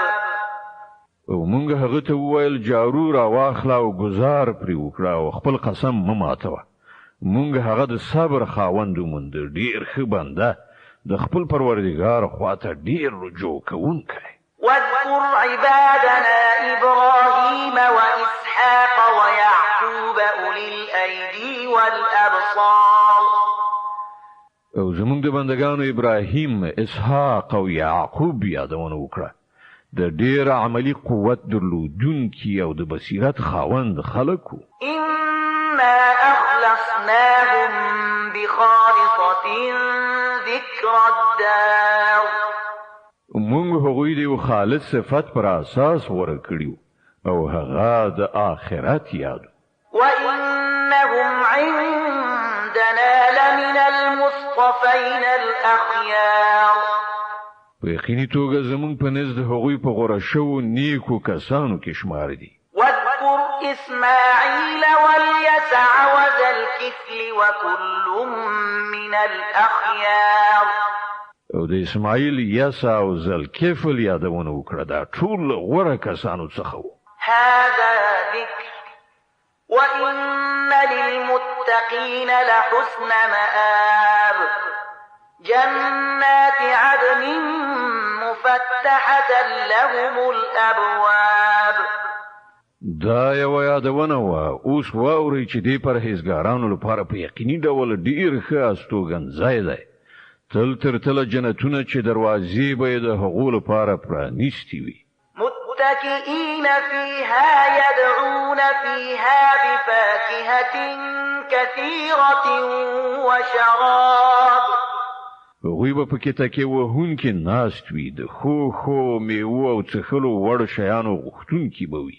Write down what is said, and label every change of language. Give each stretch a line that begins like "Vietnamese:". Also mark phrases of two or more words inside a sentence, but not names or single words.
Pashto: او مونږ هغه ته وویل جارو را واخله او گزار پرې وکړه او خپل قسم مه ماتوه. مونږ هغه د صبر خاوند وموند، ډېر ښه بنده، د خپل پروردګار خواته ډېر رجوع کوونکی.
Arabic: واذكر عبادنا إبراهيم وإسحاق ويعقوب أولي الأيدي والأبصار.
Pashto: او زمونږ د بندگانو ابراهیم، اسحاق او یعقوب یادونه وکړه، د ډېر عملی قوت درلودونکي او د بصیرت خاوند خلکو.
Arabic: إنا أخلصناهم بخالصة ذكر الدار.
Pashto: مونږ هغوی د یو خالص صفت پر اساس غوره کړیو او هغه د آخرت یاد.
Arabic: وإنهم عندنا لمن المصطفين الأخيار.
Pashto: په یقیني توګه زمونږ په نزد هغوی په غوره شوو نیکو کسانو کې شمار دي.
Arabic: واذكر إسماعيل واليسع وذا الكفل وكل من الأخيار.
Pashto: او د اسماعیل، یسع او ذوالکفل یادونه وکړه، دا ټول غوره کسانو څخه وو.
Arabic: هذا ذكر وإن للمتقين لحسن مآب. جنات عدن مفتحة لهم الأبواب.
Pashto: دا یو یادونه وه، اوس واورئ چې دې پرهیزګارانو لپاره په یقیني ډول ډېر ښه استوګنځای دی. تل تر تله جنتونه چې دروازې به یې د هغو لپاره پرانیستې وي.
Arabic: متكئين فيها يدعون فيها بفاكهة كثيرة وشراب.
Pashto: هغوی به پکې تکیه وهونکي ناست وي، د ښو میوو او څښلو وړ شیانو غوښتونکي به وي.